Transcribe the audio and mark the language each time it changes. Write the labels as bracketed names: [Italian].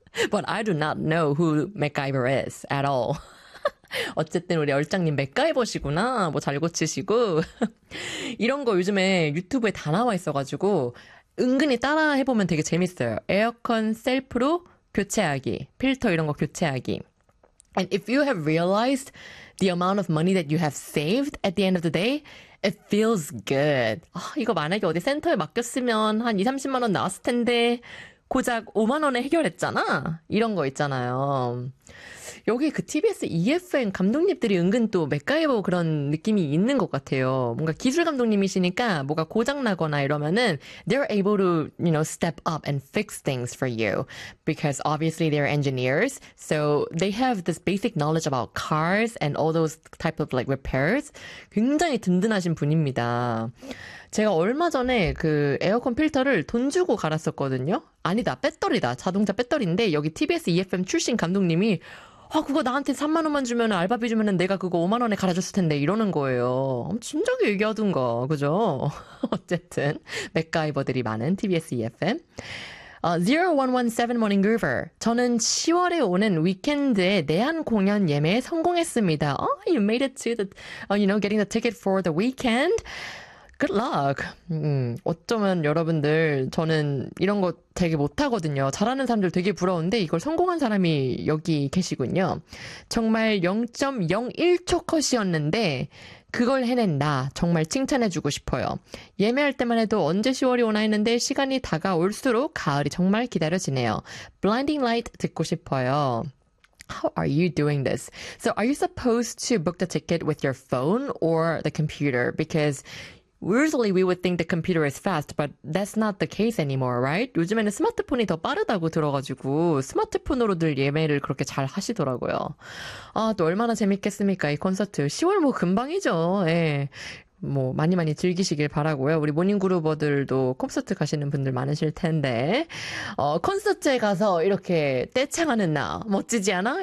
[English] But I do not know who MacGyver is at all. [Korean] 어쨌든 우리 얼짱님 맥가이버시구나. 뭐 잘 고치시고. 이런 거 요즘에 유튜브에 다 나와 있어가지고 은근히 따라 해보면 되게 재밌어요. 에어컨 셀프로 교체하기. 필터 이런 거 교체하기. [English] And if you have realized the amount of money that you have saved at the end of the day, it feels good. [Korean] 아, 이거 만약에 어디 센터에 맡겼으면 한 2, 30만 원 나왔을 텐데 고작 5만 원에 해결했잖아? 이런 거 있잖아요. 여기 그 TBS EFM 감독님들이 은근 또 맥가이버 그런 느낌이 있는 것 같아요. 뭔가 기술 감독님이시니까 뭐가 고장나거나 이러면은 [English] they're able to, you know, step up and fix things for you. Because obviously they're engineers. So they have this basic knowledge about cars and all those type of like repairs. [Korean] 굉장히 든든하신 분입니다. 제가 얼마 전에 그 에어컨 필터를 돈 주고 갈았었거든요. 아니다, 배터리다. 자동차 배터리인데 여기 TBS EFM 출신 감독님이 아, 그거 나한테 3만 원만 주면 알바비 주면 내가 그거 5만 원에 갈아줬을 텐데 이러는 거예요. 진작에 얘기하던가, 그죠? 어쨌든 맥가이버들이 많은 TBS EFM. 0117 Morning Groover. 저는 10월에 오는 위켄드의 내한 공연 예매에 성공했습니다. [English] Oh, you made it to the, you know, getting the ticket for the weekend. Good luck. [Korean] 어쩌면 여러분들 저는 이런 거 되게 못하거든요. 잘하는 사람들 되게 부러운데 이걸 성공한 사람이 여기 계시군요. 정말 0.01초 컷이었는데 그걸 해낸 나 정말 칭찬해주고 싶어요. 예매할 때만 해도 언제 10월이 오나 했는데 시간이 다가올수록 가을이 정말 기다려지네요. [English] Blinding Light [Korean] 듣고 싶어요. [English] How are you doing this? So are you supposed to book the ticket with your phone or the computer? Because Usually we would think the computer is fast, but that's not the case anymore, right? [Korean] 요즘에는 스마트폰이 더 빠르다고 들어가지고 스마트폰으로들 예매를 그렇게 잘 하시더라고요. 아, 또 얼마나 재밌겠습니까, 이 콘서트. 10월 뭐 금방이죠. 예. 뭐 많이 많이 즐기시길 바라고요. 우리 모닝그루버들도 콘서트 가시는 분들 많으실 텐데 콘서트에 가서 이렇게 떼창하는 나 멋지지 않아?